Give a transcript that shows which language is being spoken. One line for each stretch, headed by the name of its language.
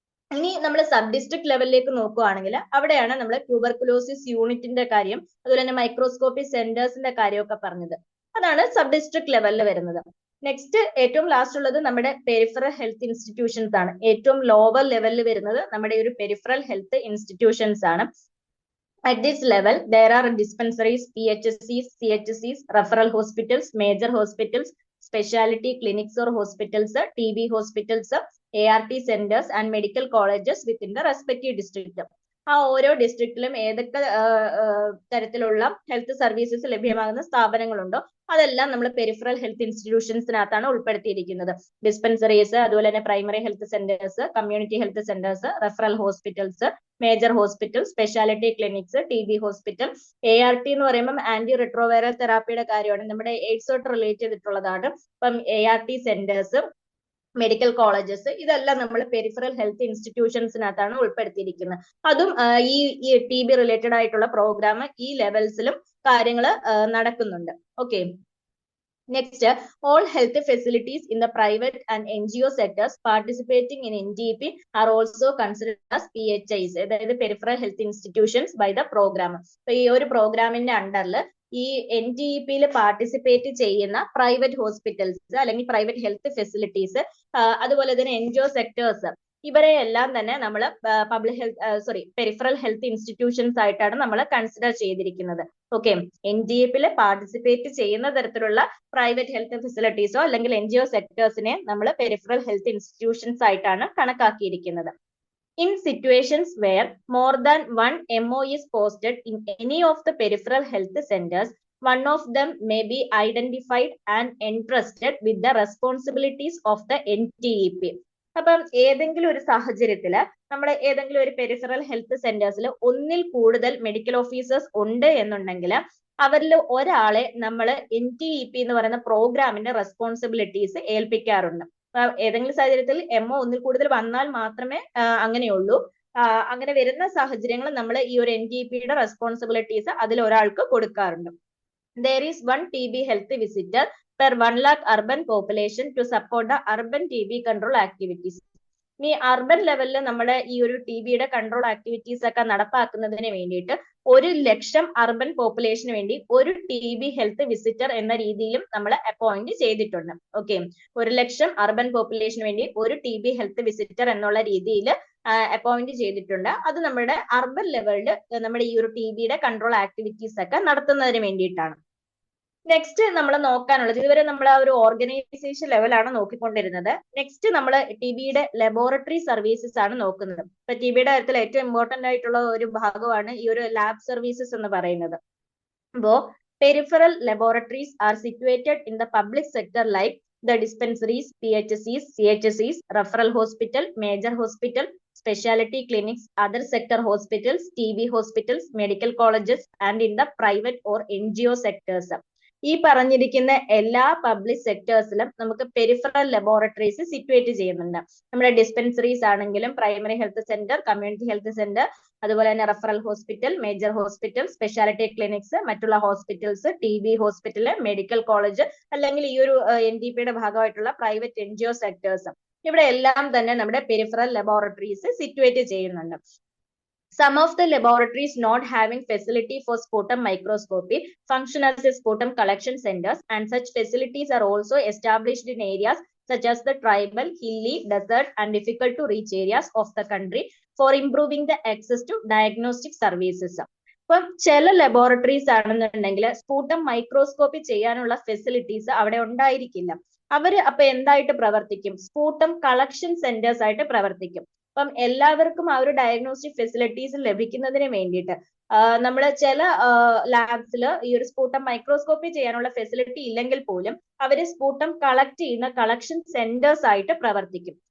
Malayalam: ഇനി നമ്മൾ sub district ലെവലിലേക്ക് നോക്കുകയാണെങ്കിൽ അവിടെയാണ് നമ്മൾ ട്യൂബർകുലോസിസ് യൂണിറ്റിന്റെ കാര്യം, അതുപോലെ തന്നെ മൈക്രോസ്കോപ്പി സെന്റേഴ്സിന്റെ കാര്യമൊക്കെ പറഞ്ഞത്. അതാണ് സബ് ഡിസ്ട്രിക്ട് ലെവലിൽ വരുന്നത്. നെക്സ്റ്റ് ഏറ്റവും ലാസ്റ്റ് ഉള്ളത് നമ്മുടെ പെരിഫറൽ ഹെൽത്ത് ഇൻസ്റ്റിറ്റ്യൂഷൻസ് ആണ്. ഏറ്റവും ലോവർ ലെവലിൽ വരുന്നത് നമ്മുടെ ഒരു പെരിഫറൽ ഹെൽത്ത് ഇൻസ്റ്റിറ്റ്യൂഷൻസ് ആണ്.
English: At this level, there are dispensaries, PHCs, CHCs, referral hospitals, major hospitals, specialty clinics or hospitals, TB hospitals, ART centers and medical colleges within the respective district.
Malayalam: ആ ഓരോ ഡിസ്ട്രിക്റ്റിലും ഏതൊക്കെ തരത്തിലുള്ള health services ലഭ്യമാകുന്ന സ്ഥാപനങ്ങളുണ്ടോ അതെല്ലാം നമ്മൾ peripheral health ഇൻസ്റ്റിറ്റ്യൂഷൻസിനകത്താണ് ഉൾപ്പെടുത്തിയിരിക്കുന്നത്. Dispensaries, അതുപോലെ തന്നെ primary health centres, community health centres, referral hospitals, major hospital, speciality clinics, TB hospital. ART എന്ന് പറയുമ്പോൾ ആന്റി റിട്രോവൈറൽ തെറാപ്പിയുടെ കാര്യമാണ്, നമ്മുടെ എയ്ഡ്സോട്ട് റിലേറ്റ് ചെയ്തിട്ടുള്ളതാണ്. ഇപ്പം ART സെന്റേഴ്സ്, മെഡിക്കൽ കോളേജസ്, ഇതെല്ലാം നമ്മൾ പെരിഫറൽ ഹെൽത്ത് ഇൻസ്റ്റിറ്റ്യൂഷൻസിനകത്താണ് ഉൾപ്പെടുത്തിയിരിക്കുന്നത്. അതും ഈ TB റിലേറ്റഡ് ആയിട്ടുള്ള പ്രോഗ്രാം ഈ ലെവൽസിലും കാര്യങ്ങൾ നടക്കുന്നുണ്ട്.
English: okay, next, all health facilities in the private and NGO sectors participating in NDP are also considered as PHIs,
Malayalam: അതായത്
English: Peripheral health institutions by the program.
Malayalam: അപ്പൊ ഈ ഒരു പ്രോഗ്രാമിന്റെ അണ്ടറിൽ ഈ NDEP-ൽ പാർട്ടിസിപ്പേറ്റ് ചെയ്യുന്ന പ്രൈവറ്റ് ഹോസ്പിറ്റൽസ് അല്ലെങ്കിൽ പ്രൈവറ്റ് ഹെൽത്ത് ഫെസിലിറ്റീസ്, അതുപോലെ തന്നെ NGO സെക്ടേഴ്സ്, ഇവരെ എല്ലാം തന്നെ നമ്മൾ public health peripheral health institutions ആയിട്ടാണ് നമ്മൾ കൺസിഡർ ചെയ്തിരിക്കുന്നത്. ഓക്കെ, NDEP-ൽ പാർട്ടിസിപ്പേറ്റ് ചെയ്യുന്ന തരത്തിലുള്ള പ്രൈവറ്റ് ഹെൽത്ത് ഫെസിലിറ്റീസോ അല്ലെങ്കിൽ NGO സെക്ടേഴ്സിനെ നമ്മൾ പെരിഫറൽ ഹെൽത്ത് ഇൻസ്റ്റിറ്റ്യൂഷൻസ് ആയിട്ടാണ് കണക്കാക്കിയിരിക്കുന്നത്.
English: In situations where more than one MO is posted in any of the peripheral health centers, one of them may be identified and entrusted with the responsibilities of the NTEP.
Malayalam: അപ്പം ഏതെങ്കിലും ഒരു സാഹചര്യത്തില് നമ്മുടെ ഏതെങ്കിലും ഒരു peripheral health സെന്റേഴ്സിൽ ഒന്നിൽ കൂടുതൽ medical officers ഉണ്ട് എന്നുണ്ടെങ്കിൽ അവരിൽ ഒരാളെ നമ്മൾ NTEP എന്ന് പറയുന്ന പ്രോഗ്രാമിന്റെ റെസ്പോൺസിബിലിറ്റീസ് ഏൽപ്പിക്കാറുണ്ട്. ഏതെങ്കിലും സാഹചര്യത്തിൽ MO ഒന്നിൽ കൂടുതൽ വന്നാൽ മാത്രമേ അങ്ങനെയുള്ളൂ. അങ്ങനെ വരുന്ന സാഹചര്യങ്ങൾ നമ്മൾ ഈ ഒരു NTEPയുടെ റെസ്പോൺസിബിലിറ്റീസ് അതിൽ ഒരാൾക്ക് കൊടുക്കാറുണ്ട്.
English: There is one TB health visitor per 1 lakh urban population to support the urban TB control activities.
Malayalam: ഈ അർബൻ ലെവലിൽ നമ്മുടെ ഈ ഒരു TBയുടെ കൺട്രോൾ ആക്ടിവിറ്റീസ് ഒക്കെ നടപ്പാക്കുന്നതിന് വേണ്ടിയിട്ട് 1,00,000 അർബൻ പോപ്പുലേഷന് വേണ്ടി ഒരു TB ഹെൽത്ത് വിസിറ്റർ എന്ന രീതിയിലും നമ്മൾ അപ്പോയിന്റ് ചെയ്തിട്ടുണ്ട്. ഓക്കെ, 1,00,000 അർബൻ പോപ്പുലേഷന് വേണ്ടി ഒരു TB ഹെൽത്ത് വിസിറ്റർ എന്നുള്ള രീതിയിൽ അപ്പോയിന്റ് ചെയ്തിട്ടുണ്ട്. അത് നമ്മുടെ അർബൻ ലെവലിൽ നമ്മുടെ ഈ ഒരു TBയുടെ കൺട്രോൾ ആക്ടിവിറ്റീസ് ഒക്കെ നടത്തുന്നതിന് വേണ്ടിയിട്ടാണ്. നെക്സ്റ്റ് നമ്മൾ നോക്കാനുള്ളത്, ഇതുവരെ നമ്മൾ ആ ഒരു ഓർഗനൈസേഷൻ ലെവലാണ് നോക്കിക്കൊണ്ടിരുന്നത്. നെക്സ്റ്റ് നമ്മൾ TBയുടെ ലബോറട്ടറി സർവീസസ് ആണ് നോക്കുന്നത്. ഇപ്പൊ TBയുടെ കാര്യത്തിൽ ഏറ്റവും ഇമ്പോർട്ടന്റ് ആയിട്ടുള്ള ഒരു ഭാഗമാണ് ഈ ഒരു ലാബ് സർവീസസ് എന്ന് പറയുന്നത്.
English: അപ്പോ peripheral laboratories are situated in the public sector like the dispensaries, PHCs, CHCs, referral hospital, major hospital, specialty clinics, other sector hospitals, TB hospitals, medical colleges, and in the private or NGO sectors.
Malayalam: ഈ പറഞ്ഞിരിക്കുന്ന എല്ലാ public സെക്ടേഴ്സിലും നമുക്ക് peripheral laboratories situate ചെയ്യുന്നുണ്ട്. നമ്മുടെ dispensaries ആണെങ്കിലും primary health centre, community health centre, അതുപോലെ തന്നെ referral hospital, major hospital, speciality clinics, മറ്റുള്ള hospitals, TB hospital, medical college, അല്ലെങ്കിൽ ഈ ഒരു NTPയുടെ ഭാഗമായിട്ടുള്ള പ്രൈവറ്റ് NGO സെക്ടേഴ്സ്, ഇവിടെ എല്ലാം തന്നെ നമ്മുടെ പെരിഫറൽ ലബോറട്ടറീസ് സിറ്റുവേറ്റ് ചെയ്യുന്നുണ്ട്.
English: Some of the laboratories not having facility for sputum microscopy function as a sputum collection centers, and such facilities are also established in areas such as the tribal, hilly, desert, and difficult to reach areas of the country for improving the access to diagnostic services.
Malayalam: ഇപ്പം ചില laboratories ആണെന്നുണ്ടെങ്കിൽ സ്പൂട്ടം microscopy ചെയ്യാനുള്ള facilities അവിടെ ഉണ്ടായിരിക്കില്ല. അവര് അപ്പൊ എന്തായിട്ട് പ്രവർത്തിക്കും? സ്പൂട്ടം കളക്ഷൻ സെന്റേഴ്സ് ആയിട്ട് പ്രവർത്തിക്കും. അപ്പം എല്ലാവർക്കും ആ ഒരു ഡയഗ്നോസ്റ്റിക് ഫെസിലിറ്റീസ് ലഭിക്കുന്നതിന് വേണ്ടിയിട്ട് നമ്മൾ ചില ലാബ്സിൽ ഈ ഒരു സ്പൂട്ടം മൈക്രോസ്കോപ്പി ചെയ്യാനുള്ള ഫെസിലിറ്റി ഇല്ലെങ്കിൽ പോലും അവര് സ്പൂട്ടം കളക്ട് ചെയ്യുന്ന കളക്ഷൻ സെന്റേഴ്സ് ആയിട്ട് പ്രവർത്തിക്കും.